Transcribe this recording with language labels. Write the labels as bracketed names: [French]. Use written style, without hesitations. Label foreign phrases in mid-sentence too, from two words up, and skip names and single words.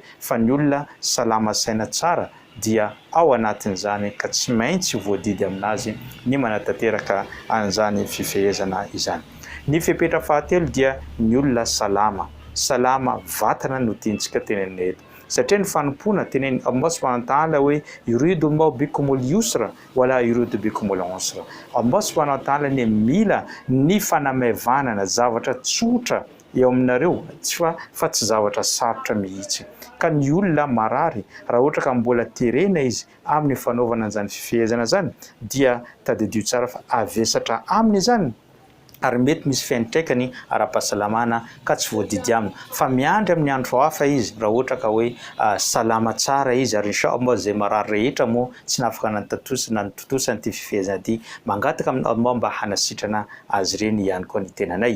[Malagasy] Fa ny olona salama saina tsara dia ao anatin'izany ka tsy maintsy voadidy aminazy ny manatanteraka an'izany fifehezana izany. Ny fepetra fahatelo dia ny olona salama. Salama vatana no tiantsika tenenina eto. Satria ny fanompoana teneniny [Arabic] الله سبحانه وتعالى [Malagasy] hoe [Arabic] يريد الله بكم اليسر ولا يريد بكم العسر. الله سبحانه وتعالى [Malagasy] ny mila ny fanamaivana zavatra tsotra eo aminareo fa tsy zavatra sarotra mihitsy. Ka ny olona marary raha ohatra ka mbola terena izy amin'ny fanaovana an'izany fifehezana zany dia tadidio tsara fa avesatra aminy zany ary mety misy fiantraikany ara-pahasalamana ka tsy voadidy aminy fa miandry amin'ny andro hafa izy raha ohatra ka hoe salama tsara izy ary inshallah zay marary rehetra moa tsy nafaka nantotosa ty fifehezana ty mangataka amin'ny Allah mba hanasitrana azy ireny ihany koa ny tenanay.